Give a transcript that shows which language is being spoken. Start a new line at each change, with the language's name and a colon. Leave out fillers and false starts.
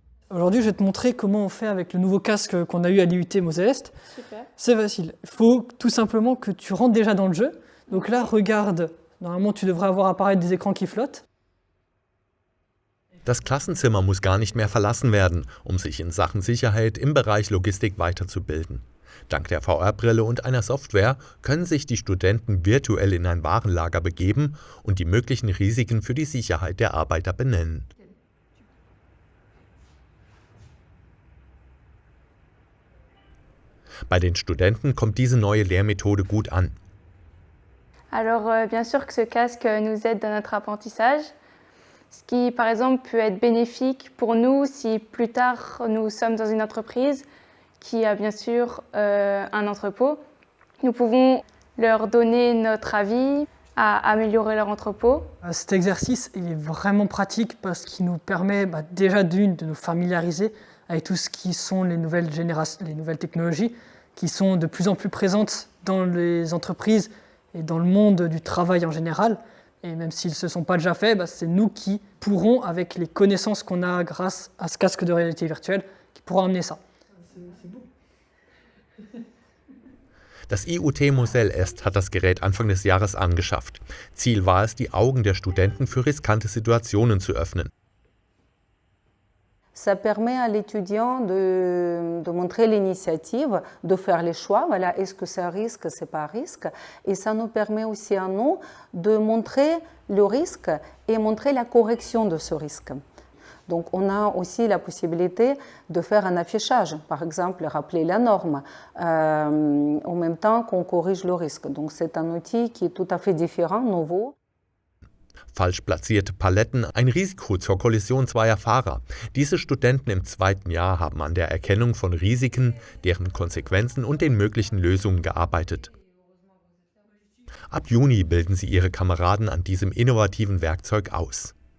French: Aujourd'hui, je vais te montrer comment on fait avec le nouveau casque qu'on a eu à l'IUT Moselle-Est. C'est facile. Il faut tout simplement que tu rentres déjà dans le jeu. Donc là, regarde, normalement tu devrais avoir apparaître des écrans qui flottent.
German: Das Klassenzimmer muss gar nicht mehr verlassen werden, sich in Sachen Sicherheit im Bereich Logistik weiterzubilden. Dank der VR-Brille und einer Software können sich die Studenten virtuell in ein Warenlager begeben und die möglichen Risiken für die Sicherheit der Arbeiter benennen. Bei den Studenten kommt diese neue Lehrmethode gut an.
French: Alors bien sûr que ce casque nous aide dans notre apprentissage, ce qui par exemple peut être bénéfique pour nous si plus tard nous sommes dans une entreprise qui a bien sûr un entrepôt. Nous pouvons leur donner notre avis à améliorer leur entrepôt. Cet exercice il est vraiment pratique parce qu'il nous permet déjà de nous familiariser avec tout ce qui sont les nouvelles technologies qui sont de plus en plus présentes dans les entreprises et dans le monde du travail en général. Et même s'ils ne se sont pas déjà faits, c'est nous qui pourrons, avec les connaissances qu'on a grâce à ce casque de réalité virtuelle, qui pourront amener ça. C'est beau.
German: Das IUT Moselle-Est hat das Gerät Anfang des Jahres angeschafft. Ziel war es, die Augen der Studenten für riskante Situationen zu öffnen.
French: Ça permet à l'étudiant de montrer l'initiative, de faire les choix. Voilà, est-ce que c'est un risque, c'est pas un risque. Et ça nous permet aussi à nous de montrer le risque et montrer la correction de ce risque. Donc on a aussi la possibilité de faire un affichage, par exemple rappeler la norme, en même temps qu'on corrige le risque. Donc c'est un outil qui est tout à fait différent, nouveau.
German: Falsch platzierte Paletten, ein Risiko zur Kollision zweier Fahrer. Diese Studenten im zweiten Jahr haben an der Erkennung von Risiken, deren Konsequenzen und den möglichen Lösungen gearbeitet. Ab Juni bilden sie ihre Kameraden an diesem innovativen Werkzeug aus.